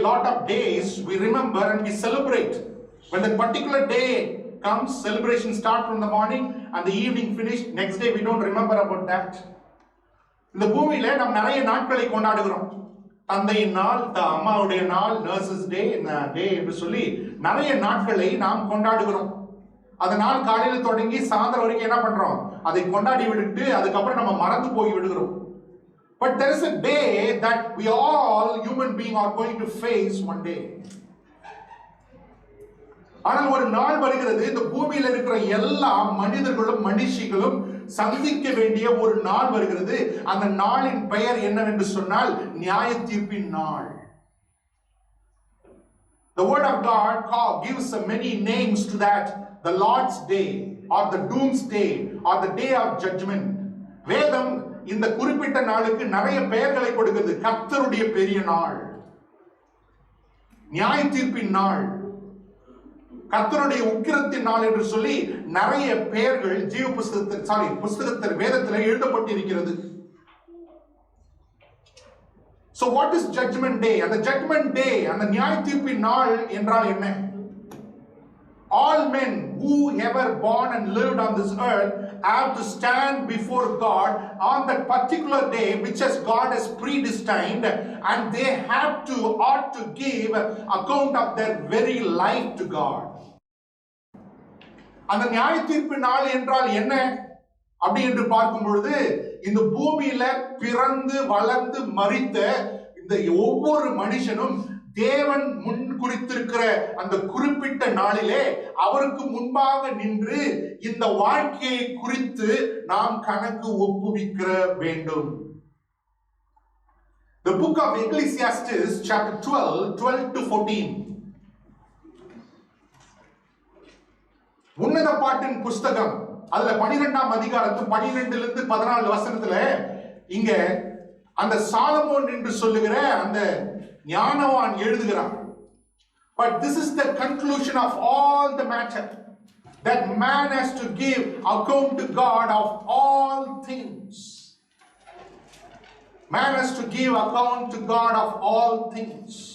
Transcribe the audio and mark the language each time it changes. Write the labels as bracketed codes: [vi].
[en] Lot of days we remember and we celebrate. When that particular day comes, celebration start from the morning and the evening finish. Next day we don't remember about that. [ta] இந்த பூமியில நாம் நிறைய நாட்களை கொண்டாடுகிறோம். தந்தையின் நாள், அம்மாவுடைய நாள், நர்சஸ் டே என்று சொல்லி நிறைய நாட்களை நாம் கொண்டாடுகிறோம். அதனால் காலையில் தொடங்கி சாயந்தரம் வரைக்கும் என்ன பண்றோம், அதை கொண்டாடி விட்டு அதுக்கப்புறம் நம்ம மறந்து போய் விடுகிறோம். [en] But there is a day that we all human beings are going to face one day. [ta] ஆனால் ஒரு நாள் வருகிறது, இந்த பூமியில் இருக்கிற எல்லா மனிதர்களும் மனுஷிகளும் சந்திக்க வேண்டிய ஒரு நாள் வருகிறது. அந்த நாளின் பெயர் என்னவென்று சொன்னால் நியாய தீர்ப்பின் நாள். [en] The word of God gives many names to that. The Lord's day or the doomsday or the day of judgment. [ta] வேதம் இந்த குறிப்பிட்ட நாளுக்கு நிறைய பெயர்களை கொடுக்கிறது. கர்த்தருடைய பெரிய நாள், நியாய தீர்ப்பின் நாள், கர்த்தருடைய உக்கிரத்தின் நாள் என்று சொல்லி நிறைய பெயர்கள் ஜீவ புஸ்தகத்தில் வேதத்தில் எழுதப்பட்டிருக்கிறது. [en] So what is judgment day? And the judgment day, and the [ta] நியாய தீர்ப்பின் நாள் என்றால் என்ன? [en] All men who ever born and lived on this earth have to stand before God on that particular day which as God has predestined, and they ought to give account of their very life to God. [ta] அந்த நியாய தீர்ப்பு நாள் என்றால் என்ன அப்படி என்று பார்க்கும் பொழுது, இந்த பூமியில பிறந்து வளர்ந்து மரித்த இந்த ஒவ்வொரு மனுஷனும் தேவன் முன் குறித்திருக்கிற அந்த குறிப்பிட்ட நாளிலே அவருக்கு முன்பாக நின்று இந்த வாழ்க்கையை குறித்து நாம் கணக்கு ஒப்புவிக்க வேண்டும். [en] The book of Ecclesiastes chapter 12 to 14. [ta] உன்னத பாட்டின் புஸ்தகம், அதுல 12ஆம் அதிகாரத்து 12 14 வசனத்துல இங்க அந்த சாலமோன் என்று சொல்லுகிற அந்த ஞானவான் எழுதுகிறான். [en] But this is the conclusion of all the matter, that man has to give account to God of all things. Man has to give account to God of all things.